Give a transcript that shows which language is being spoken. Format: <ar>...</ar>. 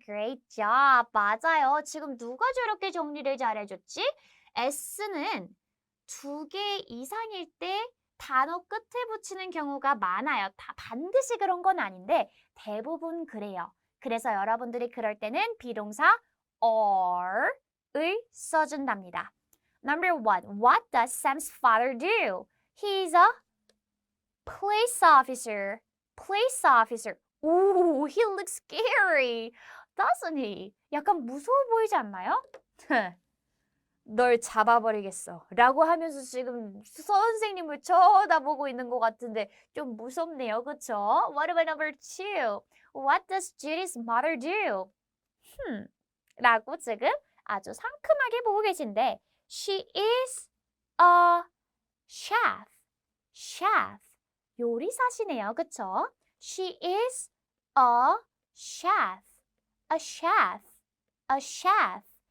<en>Great job.</en> <ko>맞아요. 지금 누가 저렇게 정리를 잘해줬지? S는 두 개 이상일 때 단어 끝에 붙이는 경우가 많아요. 다 반드시 그런 건 아닌데 대부분 그래요. 그래서 여러분들이 그럴 때는 비동사 are을 써준답니다.</ko> <en>Number one, what does Sam's father do? He's a police officer. Police officer. Ooh, he looks scary, doesn't he?</en> <ko>약간 무서워 보이지 않나요? 널 잡아버리겠어 라고 하면서 지금 선생님을 쳐다보고 있는 것 같은데 좀 무섭네요.</ko> <en>그쵸? What about number two? What does Judy's mother do?</en> <ko>라고 지금 아주 상큼하게 보고 계신데</ko> <en>She is a chef. chef.</en> <ko>요리사시네요. 그쵸?</ko> <en>She is a chef. a chef. a chef.</en>